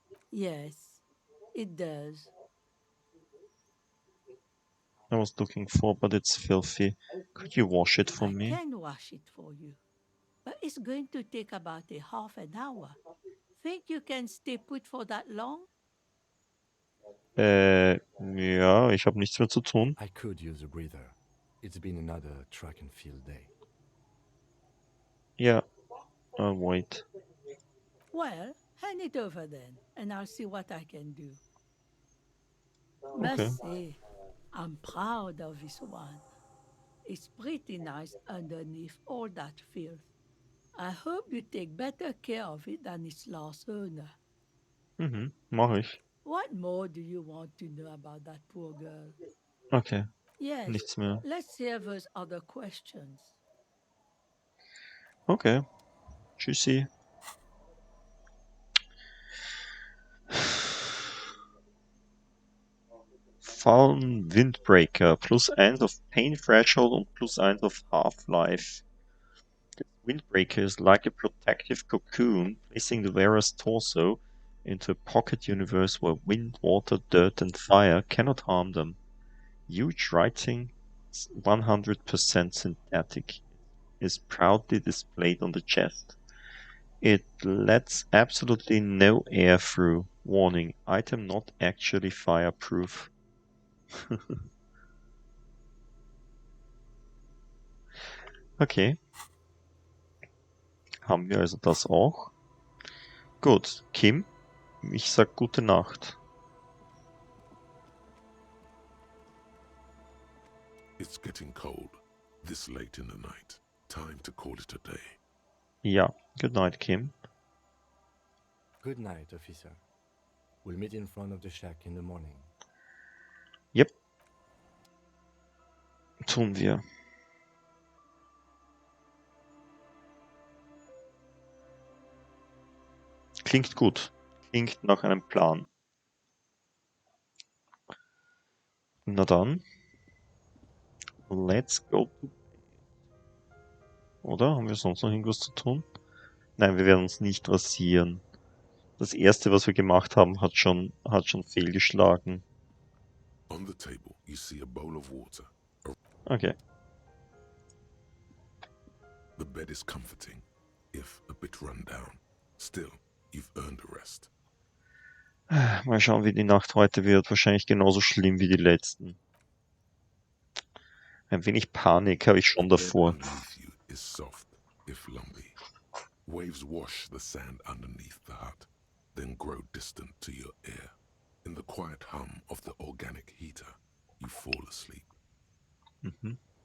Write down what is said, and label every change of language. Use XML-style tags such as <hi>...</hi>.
<en>Yes, it does. I was looking for, but it's filthy. Could you wash it for I me? can wash it for you, but it's going to take about a half an hour. Think you can stay put for that long?</en> <de>Ja, ich habe nichts mehr zu tun.</de> <en>I could use a breather. It's been another track and field day. Ja, wait. Well, hand it over then, and I'll see what I can do. Okay. Must say, I'm proud of this one. It's pretty nice underneath all that filth. I hope you take better care of it than its last owner.</en> <de>Mache ich.</de> <en>What more do you want to know about that poor girl? Okay, Yes,</en> <de>nichts mehr.</de> <en>let's hear those other questions.</en> <de>Okay, tschüssi. Fallen Windbreaker, +1 auf Pain Threshold und +1 auf Half-Life.</de> <en>The Windbreaker is like a protective cocoon, placing the wearer's torso into a pocket universe where wind, water, dirt, and fire cannot harm them. Huge writing, 100% synthetic, is proudly displayed on the chest. It lets absolutely no air through. Warning, item not actually fireproof. Okay.</en> <de>Haben wir also das auch. Gut, Kim, ich sag gute Nacht.</de> <en>It's getting cold, this late in the night. Time to call it a day. Ja, good night, Kim. Good night, officer. We'll meet in front of the shack in the morning. Yep.</en> <de>Tun wir. Klingt gut. Klingt nach einem Plan. Na dann.</de> <en>Let's go.</en> <de>Oder? Haben wir sonst noch irgendwas zu tun? Nein, wir werden uns nicht rasieren. Das erste, was wir gemacht haben, hat schon fehlgeschlagen.</de> <en>On the table, you see a bowl of water. Okay. The bed is comforting, if a bit run down. Still, you've earned a rest.</en> <de>Mal schauen, wie die Nacht heute wird. Wahrscheinlich genauso schlimm wie die letzten. Ein wenig Panik habe ich schon</de> <en>The bed</en> <de>davor.</de> <en>underneath you is soft, if lumpy. Waves wash the sand underneath the hut, then grow distant to your ear. In the quiet hum of the organic heater, you fall asleep. Mhm.</en>